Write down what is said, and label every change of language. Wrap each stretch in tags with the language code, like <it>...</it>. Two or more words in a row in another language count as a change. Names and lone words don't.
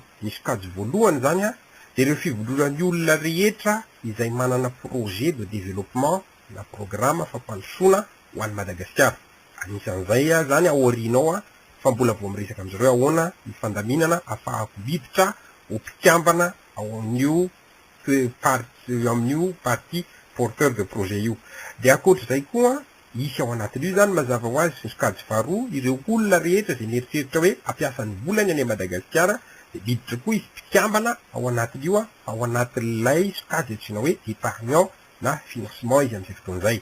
<mg>Ny sokajy voalohany zany dia ireo fivondronan'ny olona rehetra izay manana</mg> <fr>projet de développement</fr> <mg>na programme fampandrosoana ho an'ny Madagascar. Anisan'izay zany aorianao fa mbola vao miresaka amin'izareo ahoana ny fandaminana ahafahako miditra ho mpikambana ao amin'io</mg> <fr>parti porteur de projet</fr> <mg>io. Dia akoatr'izay koa isy ao anatin'io zany mazava ho azy sy sokajy faharoa ireo olona rehetra izay mieritreritra hoe ampiasan'ny volany any Madagascar dia miditra koa izy mpikambana ao anatin'io ao anatin'ilay sokajy atsina hoe épargnant na financement izy amin'izay fotoana izay.</mg>